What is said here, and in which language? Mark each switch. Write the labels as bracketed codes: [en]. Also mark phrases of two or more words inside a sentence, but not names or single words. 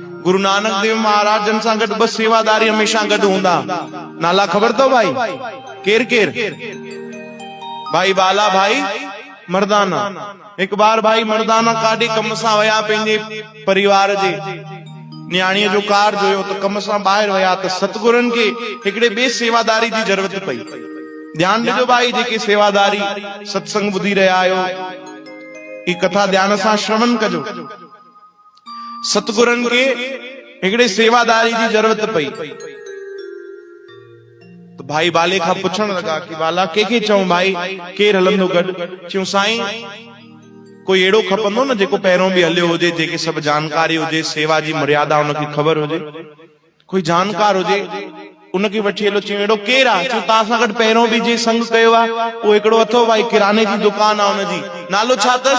[sd] गुरु नानक देव महाराज जन सां गॾु बस सेवादारी हमेशा गॾु हूंदा। नाला ख़बर तो भाई? केर केर? भाई बाला, भाई मर्दाना। एक बार भाई मर्दाना काॾे कम सां वया पंहिंजे परिवार जे न्याणीअ जो कार जोयो तो कम सां ॿाहिरि वया त सतगुरनि खे हिकिड़े ॿिए सेवादारी जी ज़रूरत पई। ध्यान ॾिजो भाई, जेके सेवादारी सत्संग ॿुधी रहिया आहियो, ई कथा ध्यान सां श्रवण कजो। सतगुरनि खे हिकिड़े सेवादारी जी ज़रूरत पई तो भाई बाले खां पुछण लगा कि बाला के चऊं भाई, केर हलंदो गॾु? चयूं साईं कोई अहिड़ो खपंदो न जेको पहिरों बि हलियो हुजे, जेके सभु जानकारी हुजे, सेवा जी मर्यादा उनखे ख़बर हुजे, कोई जानकार हुजे, उनखे वठी हलो। चयूं अहिड़ो केरु आहे? चयूं तव्हां सां गॾु पहिरों बि जे संग कयो आहे उहो हिकिड़ो अथव भाई, किराने जी दुकान आहे हुनजी, नालो छा अथसि?